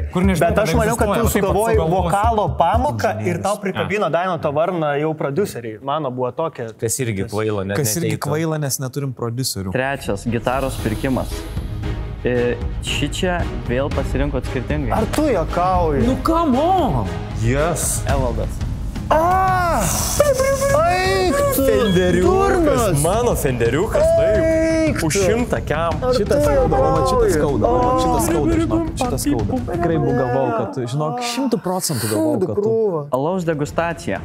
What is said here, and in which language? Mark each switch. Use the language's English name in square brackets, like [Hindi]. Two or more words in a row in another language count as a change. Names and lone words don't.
[Lithuanian] Bet aš maniau, kad tu sugalvoji vokalo pamoką ir tau prikabino Dainoto varną jau prodiuseriai. Mano buvo tokia. Kas irgi kvaila, nes Kas irgi kvaila, nes neturim prodiuserių. Trečias, gitaros pirkimas. Šičia vėl pasirinkot skirtingai. Ar tu juokauji? Nu, [English] come on! Yes. [Lithuanian] Evaldas. Eik tu! Fenderiukas. Mano Fenderiukas, taip. Už 100 kiam. Šitas skauda, šitas skauda. Tikrai galvojau, kad, žinok, 100% galvojau, kad tu. Alaus degustacija.